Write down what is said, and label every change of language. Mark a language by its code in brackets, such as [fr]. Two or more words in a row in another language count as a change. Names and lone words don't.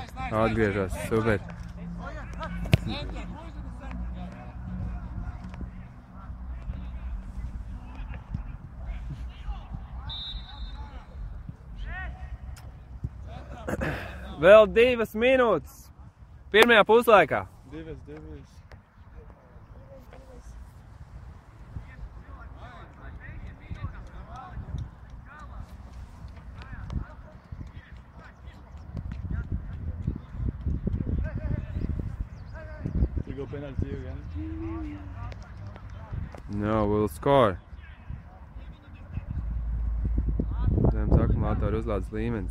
[lv] Atgriežās, super. Vēl 2 minūtes. Pirmajā puslaikā. 2. [en] We go penalty again. No, we'll score. [lv] Zemes akumulātoru uzlādes līmenis.